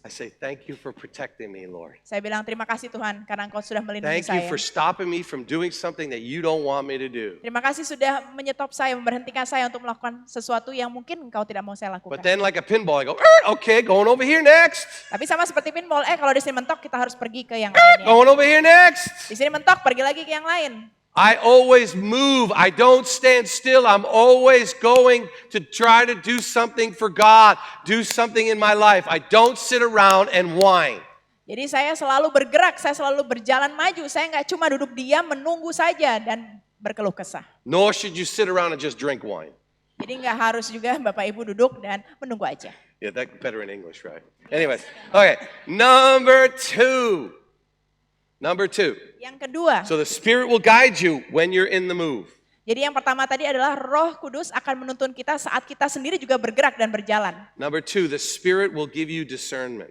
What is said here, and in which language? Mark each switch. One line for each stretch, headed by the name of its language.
English: I say, thank you for protecting me, Lord.
Indonesian: Saya bilang terima kasih Tuhan karena Engkau sudah melindungi
English: Thank you for stopping me from doing something that you don't want me to do.
Indonesian: Terima kasih sudah menyetop saya, memberhentikan saya untuk melakukan sesuatu yang mungkin Engkau tidak mau saya lakukan.
English: But then like a pinball, I go, okay, going over here next.
Indonesian: Tapi sama seperti pinball, kalau di sini mentok kita harus pergi ke yang lainnya.
English: Going over here next.
Indonesian: Di sini mentok, pergi lagi ke yang lain.
English: I always move. I don't stand still. I'm always going to try to do something for God, do something in my life. I don't sit around and whine.
Indonesian: Jadi saya selalu bergerak, saya selalu berjalan maju. Saya nggak cuma duduk diam menunggu saja dan berkeluh kesah.
English: Nor should you sit around and just drink wine.
Indonesian: Jadi nggak harus juga Bapak Ibu duduk dan menunggu aja.
English: Yeah, that's better in English, right? Anyways, okay. Number two.
Indonesian: Yang kedua,
English: So the Spirit will guide you when you're in the move.
Indonesian: jadi yang pertama tadi adalah Roh Kudus akan menuntun kita saat kita sendiri juga bergerak dan berjalan.
English: Number two, the Spirit will give you discernment.